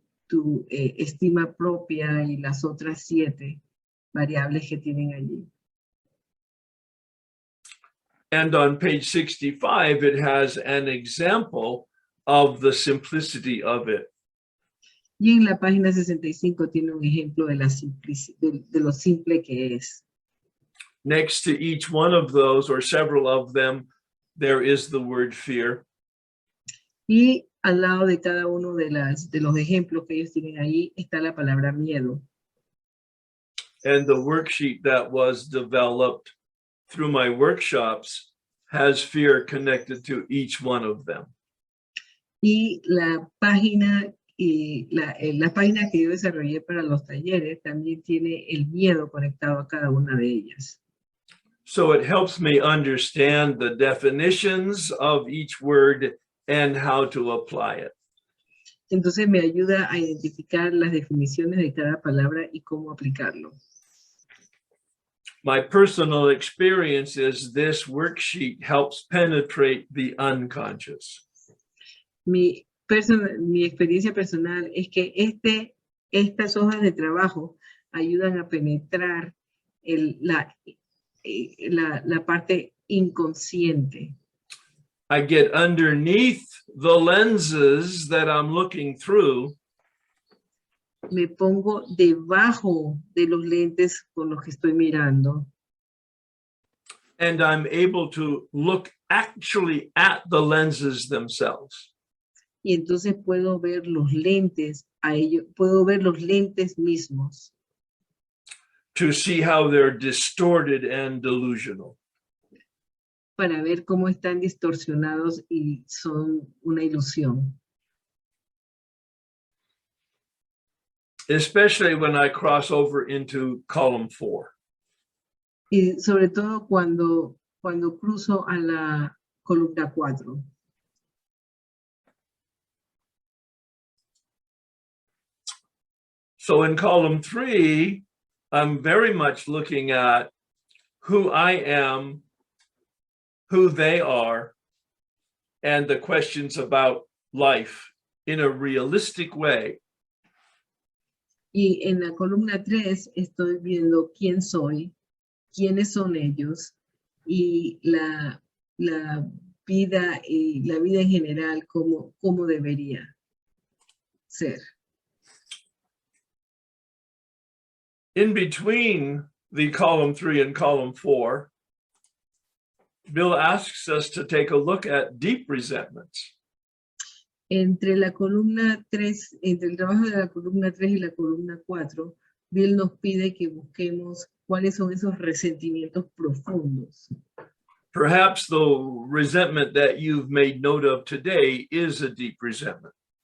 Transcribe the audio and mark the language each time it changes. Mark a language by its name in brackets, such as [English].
[Spanish] tu estima propia y las otras 7 variables que tienen allí. [English] And on page 65, it has an example of the simplicity of it. [Spanish] Y en la página 65 tiene un ejemplo de, de lo simple que es. [English] Next to each one of those, or several of them, there is the word fear. [Spanish] Y al lado de cada uno de los ejemplos que ellos tienen ahí está la palabra miedo. [English] And the worksheet that was developed through my workshops has fear connected to each one of them. [Spanish] Y la página que yo desarrollé para los talleres también tiene el miedo conectado a cada una de ellas. [English] So it helps me understand the definitions of each word and how to apply it. [Spanish] Entonces me ayuda a identificar las definiciones de cada palabra y cómo aplicarlo. [English] My personal experience is this worksheet helps penetrate the unconscious. [Spanish] Mi experiencia personal es que estas hojas de trabajo ayudan a penetrar la parte inconsciente. [English] I get underneath the lenses that I'm looking through, [Spanish] Me pongo debajo de los lentes con los que estoy mirando. [English] and I'm able to look actually at the lenses themselves. [Spanish] Y entonces puedo ver los lentes puedo ver los lentes mismos [English] To see how they're distorted and delusional. [Spanish] para ver cómo están distorsionados y son una ilusión. [English] Especially when I cross over into column 4. [Spanish] Y sobre todo cuando cruzo a la columna 4. [English] So in column 3, I'm very much looking at who I am, who they are, and the questions about life in a realistic way. [Spanish] Y en la columna 3 estoy viendo quién soy, quiénes son ellos y la vida en general, cómo debería ser. [English] In between the column 3 and column 4, Bill asks us to take a look at deep resentments. [Spanish] Entre el trabajo de la columna 3 y la columna 4, Bill nos pide que busquemos cuáles son esos resentimientos profundos. [English] Perhaps the resentment that you've made note of today is a deep resentment.